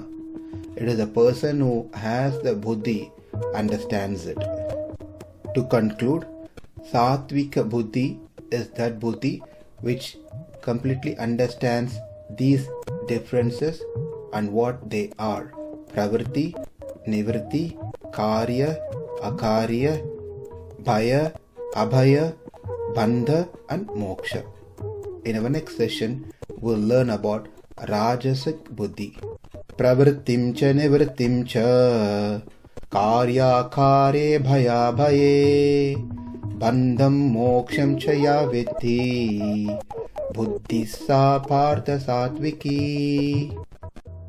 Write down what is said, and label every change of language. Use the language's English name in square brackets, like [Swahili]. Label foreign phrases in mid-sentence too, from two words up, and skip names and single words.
[English] It is a person who has the buddhi understands it. To conclude, [Sanskrit] sāttvika buddhi [English] is that buddhi which completely understands these differences and what they are: [Sanskrit] pravṛttiṁ, nivṛttiṁ, kāryākārye, bhayābhaye, bandhaṁ and mokṣaṁ. [English] In our next session, we'll learn about [Sanskrit] rājasak buddhi. Pravṛttiṁ ca nivṛttiṁ ca, kāryākārye bhayābhaye, bandhaṁ mokṣaṁ ca ya vetti, buddhiḥ sā pārtha sāttvikī.